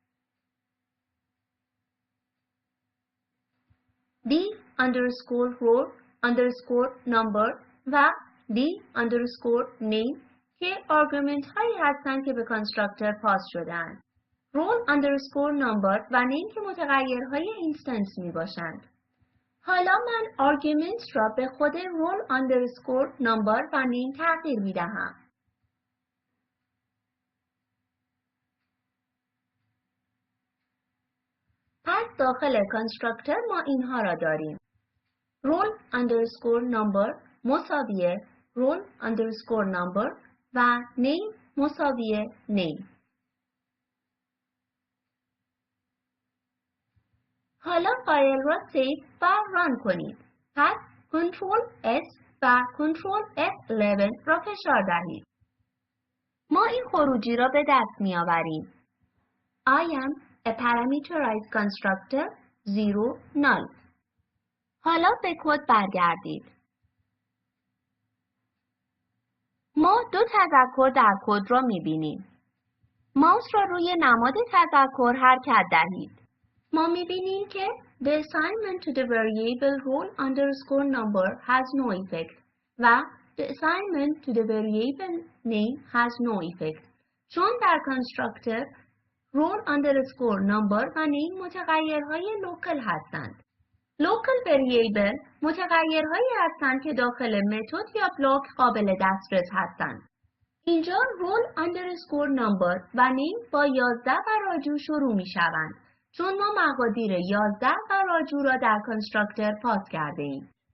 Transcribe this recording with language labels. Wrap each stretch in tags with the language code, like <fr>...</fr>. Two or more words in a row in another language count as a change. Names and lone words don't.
<fa>the_roll_number و the_name که آرگومنت هایی هستند که به کانستراکتور پاس شده‌اند. roll_number و name که متغیرهای اینستنس می باشند. حالا من آرگومنت را به خود roll_number و name تغییر می دهم. پس داخل کانستراکتور ما اینها را داریم. roll_number مساوی roll_number و name مساوی name. حالا فایل را سیو و ران کنید. پس کنترل S و کنترل F11 را فشار دهید. ما این خروجی را به دست می آوریم.</fa> <en>I am a parameterized constructor 0 null.</en> <fa>حالا به کد برگردید. ما دو تذکر در کد را می‌بینیم. ماوس را روی نماد تذکر حرکت دهید. ما می‌بینیم که</fa> <en>the assignment to the variable roll_number has no effect</en> <fa>و</fa> <en>the assignment to the variable name has no effect.</en> <fa>چون در کانستراکتور roll_number و name متغیرهای لوکال هستند.</fa> <en>local variable</en> <fa>متغیرهایی هستند که داخل متد یا بلاک قابل دسترس هستند. اینجا roll_number و name با 11 و راجو شروع می شوند چون ما مقادیر 11 و راجو را در کانستراکتور پاس کرده ایم.</fa>